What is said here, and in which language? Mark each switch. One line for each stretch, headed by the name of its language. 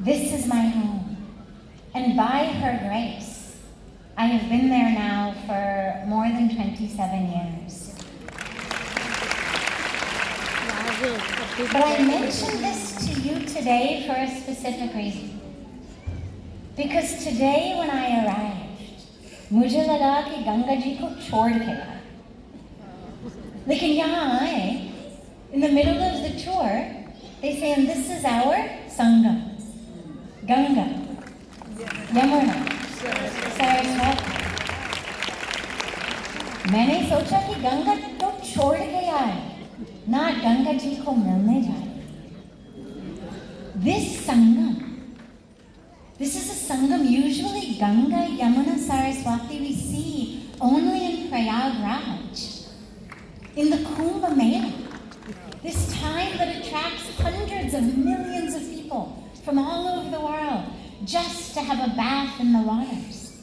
English: This is my home. And by her grace, I have been there now for more than 27 years. But I mention this to you today for a specific reason. Because today when I arrived,
Hindi: मुझे लगा कि गंगा जी को छोड़ के आए. लेकिन यहाँ आए,
English: in the middle of the tour, they say, and this is our Sangam, Ganga, Yamuna, Saraswati.
Hindi: मैंने सोचा कि गंगा तो छोड़ के आए, ना गंगा जी को मिलने जाए.
English: This Sangam, this is a Sangam. Usually Ganga, Yamuna, Saraswati we see only in Prayagraj, in the Kumbh Mela. This time that attracts hundreds of millions of people from all over the world just to have a bath in the waters.